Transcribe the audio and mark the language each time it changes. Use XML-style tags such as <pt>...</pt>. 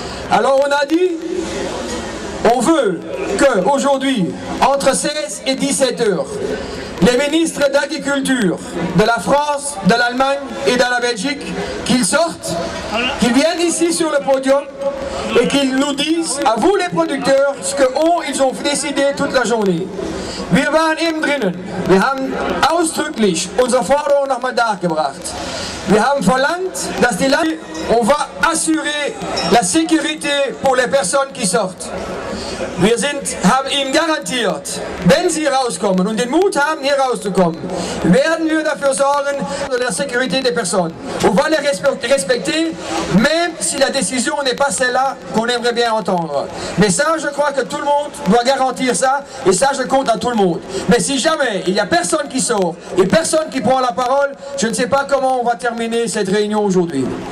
<fr>Alors on a dit, on veut qu'aujourd'hui, entre 16 et 17 heures, les ministres d'agriculture de la France, de l'Allemagne et de la Belgique, qu'ils sortent, qu'ils viennent ici sur le podium et qu'ils nous disent, à vous les producteurs, ce qu'ils ont décidé toute la journée.</fr> <de>Wir waren eben drinnen. Wir haben ausdrücklich unsere Forderung nochmal dargebracht. Wir haben verlangt, dass die Landwirte,</de> <fr>on va assurer la sécurité pour les personnes qui sortent.</fr> <de>Wir haben ihnen garantiert, wenn sie rauskommen und den Mut haben, hier rauszukommen, werden wir dafür sorgen,</de> <fr>de la sécurité des personnes. On va les respecter, même si la décision n'est pas celle-là qu'on aimerait bien entendre. Mais ça, je crois que tout le monde doit garantir ça, et ça, je compte à tout le monde. Mais si jamais il n'y a personne qui sort et personne qui prend la parole, je ne sais pas comment on va terminer cette réunion aujourd'hui.</fr>